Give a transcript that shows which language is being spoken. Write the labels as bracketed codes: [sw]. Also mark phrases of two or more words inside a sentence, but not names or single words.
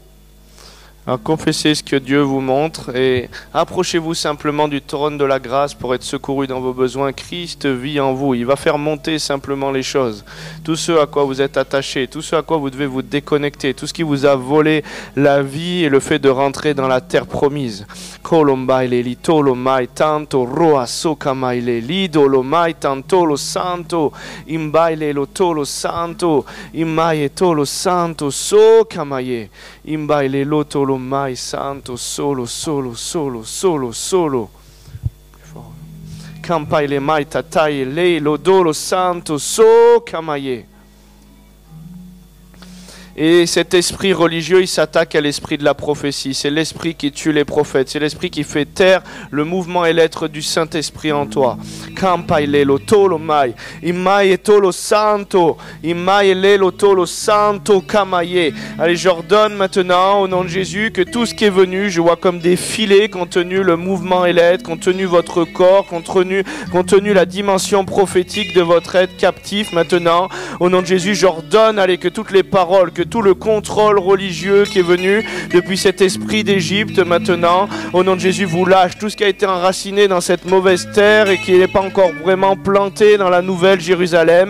[fr] Alors, confessez ce que Dieu vous montre et approchez-vous simplement du trône de la grâce pour être secouru dans vos besoins. Christ vit en vous. Il va faire monter simplement les choses. Tout ce à quoi vous êtes attaché, tout ce à quoi vous devez vous déconnecter, tout ce qui vous a volé la vie et le fait de rentrer dans la terre promise. Colombaile litolomai tanto roa socamaile lidolomai tanto lo santo imbaile lo tolo santo immaie tolo santo socamaie imbaile lo tolo mai santo solo solo solo solo solo campaile mai tatai le lo dolo santo socamaie. Et cet esprit religieux, il s'attaque à l'esprit de la prophétie. C'est l'esprit qui tue les prophètes. C'est l'esprit qui fait taire le mouvement et l'être du Saint-Esprit en toi. Campailelo tolo mai, imai tolo santo, imai lelo tolo santo kamaye. Allez, j'ordonne maintenant au nom de Jésus que tout ce qui est venu, je vois comme des filets qui ont tenu le mouvement et l'être, qui ont tenu votre corps, qui ont tenu la dimension prophétique de votre être captif. Maintenant, au nom de Jésus, j'ordonne, allez, que toutes les paroles, que tout le contrôle religieux qui est venu depuis cet esprit d'Égypte, maintenant, au nom de Jésus, vous lâche tout ce qui a été enraciné dans cette mauvaise terre et qui n'est pas encore vraiment planté dans la nouvelle Jérusalem.